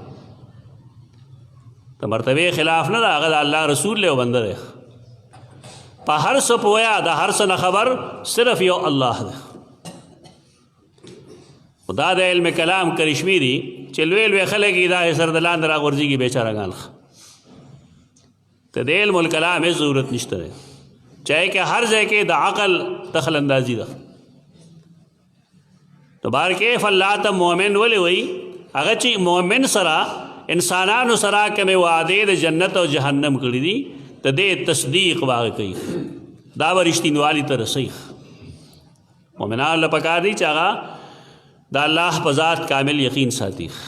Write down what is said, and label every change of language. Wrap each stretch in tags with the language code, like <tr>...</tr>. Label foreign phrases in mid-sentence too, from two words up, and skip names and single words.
<ps>د مرتبې خلاف نه ده هغه د الله رسول دی او بنده دی په هر څه پوهه د هر څه نه خبر صرف یو الله دی دا د علم کلام کرشمي دي چې لوی لوی خلک یې دا سر د لاندې راغورځېږي بیچارهګان ته د علم الکلام هېڅ ضرورت نشته دی</ps> <ur>چاہے کہ</ur> <ps>ہر ځای کې د عقل دخل اندازي ده</ps> <ur>تو بار کیف</ur> <ps>الله ته مؤمن ولې وایي هغه چې مؤمن سره انسانانو سره کومې وعدې د جنت او جهنم کړي دي د دې تصدیق واقع کوي دا به رښتینوالي ته رسوي مؤمنانو له پکار دي چې هغه د الله په ذات کامل یقین ساتي</ps>